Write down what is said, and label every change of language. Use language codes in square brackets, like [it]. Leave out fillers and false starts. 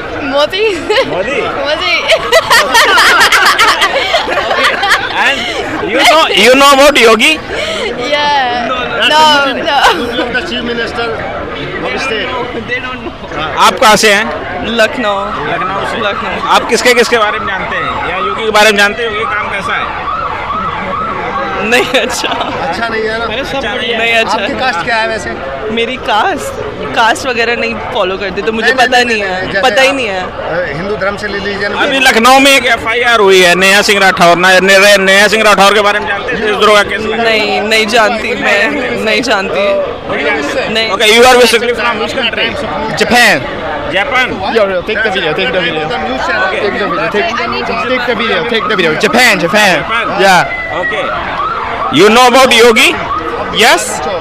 [en] Modi. Modi. Modi. And you know about Yogi? Yeah. No. The chief minister of state. [hi] आप कहाँ से हैं? लखनऊ. लखनऊ से. लखनऊ. आप किसके किसके बारे में जानते हैं, या योगी के बारे में जानते हैं? योगी का काम कैसा है? नहीं अच्छा. अच्छा नहीं है ना? नहीं अच्छा. आपकी कास्ट क्या है वैसे? मेरी कास्ट वगैरह नहीं फॉलो करती, तो मुझे पता नहीं है. जैसे पता ही आप, नहीं है. हिंदू धर्म से रिलीजन. अभी लखनऊ में एक FIR हुई है नेहा सिंह राठौर. नेहा सिंह राठौर के बारे में जानते हैं? देशद्रोह का केस लगा. नहीं जानती. मैं नहीं जानती. नहीं. [en] Okay, you are basically from which country? Japan. Japan. Yo, take the video. Take the video. Take the video. Take the video. Take the video. Japan. Japan. Yeah. Okay. You know about Yogi? Yes.